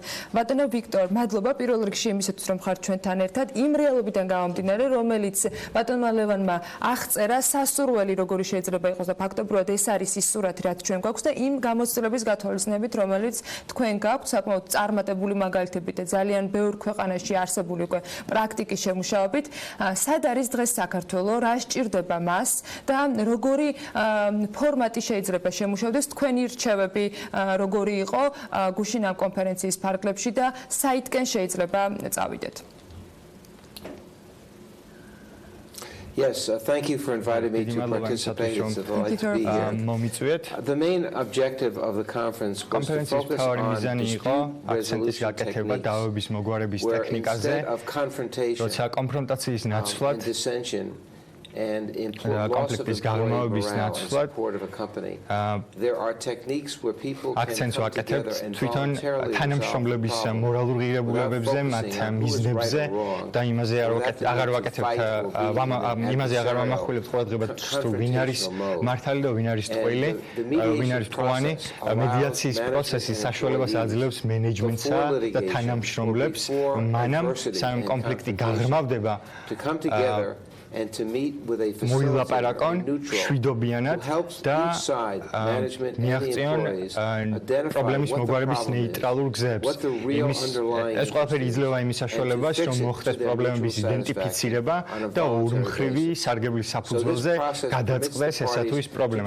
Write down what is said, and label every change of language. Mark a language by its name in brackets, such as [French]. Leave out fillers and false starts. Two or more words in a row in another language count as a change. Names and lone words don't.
[Georgian] ბატონო ვიქტორ, მადლობა პირველ რიგში იმისათვის, რომ ხართ ჩვენთან ერთად, იმ რეალობიდან გამომდინარე, რომელიც ბატონმა ლევანმა აღწერა, სასურველი როგორი შეიძლება იყოს და ფაქტობრივად ეს არის ის სურათი, რაც ჩვენ გვაქვს და იმ გამოცდილების გათვალისწინებით, რომელიც თქვენ გაქვთ, საკმაოდ წარმატებული მაგალითებით და ძალიან ბევრ ქვეყანაში არსებული უკვე პრაქტიკის შემუშავებით. სად არის დღეს საქართველო, რა სჭირდება მას და როგორი ფორმატი შეიძლება შემუშავდეს, თქვენი რჩევები როგორი იყო გუშინ ამ კონფერენციის ფარგლებში და საითკენ შეიძლება წავიდეთ. [English] Yes, thank you for inviting me to participate. It's a delight to be here. The main objective of the conference was to focus on dispute resolution techniques, where instead of confrontation and dissension, and import loss of employee morale and support of a company. There are techniques where people can come together and voluntarily [Georgian] თანამშრომლების მორალურ ღირებულებებზე, მათ მიზნებზე და იმაზე აღარ ვამახვილებთ ყურადღებას, თუ ვინ არის მართალი და ვინ არის ტყუილი, ვინ არის ტყუანი. მედიაციის პროცესი საშუალებას აძლევს მენეჯმენტსა და თანამშრომლებს მანამ სანამ კონფლიქტი გაღრმავდება [English] and to meet with a [Georgian] მოილაპარაკონ შვიდობიანად და მიაღწიონ პრობლემის მოგვარების ნეიტრალურ გზებს. ეს ყველაფერი იძლევა იმის საშუალებას, რომ მოხდეს პრობლემების იდენტიფიცირება და ორმხრივი სარგებლის საფუძველზე გადაწყდეს ესა თუ ის პრობლემა.